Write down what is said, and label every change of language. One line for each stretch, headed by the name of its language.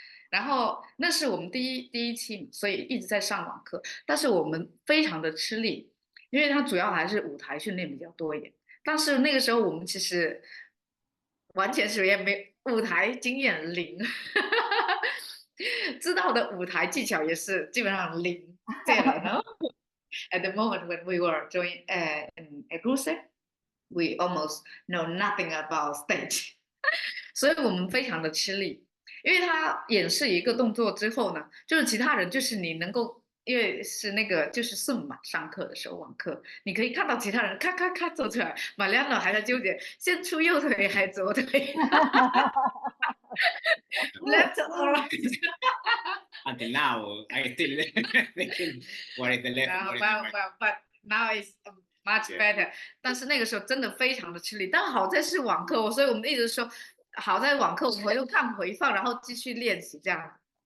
Chinese: 然后那是我们第一期，所以一直在上网课，但是我们非常的吃力，因为它主要还是舞台训练比较多一点。但是那个时候我们其实完全是也没舞台经验零，知道的舞台技巧也是基本上零。这样呢，
English: at the moment when we were doing in Exclusive, we almost know nothing about stage，
Chinese: 所以我们非常的吃力。因为他演示一个动作之后呢，就是其他人就是你能够，因为是那个就是 Zoom 嘛，上课的时候网课，你可以看到其他人咔咔咔走出来，马亮娜还在纠结先出右腿还是左腿，
English: left or right。 until now, I still thinking what is the left, what is the right. But now it's much better。
Chinese: 但是那个时候真的非常的吃力，但好在是网课，所以我们一直说。好在网课我们又看回放，然后继续练习这样。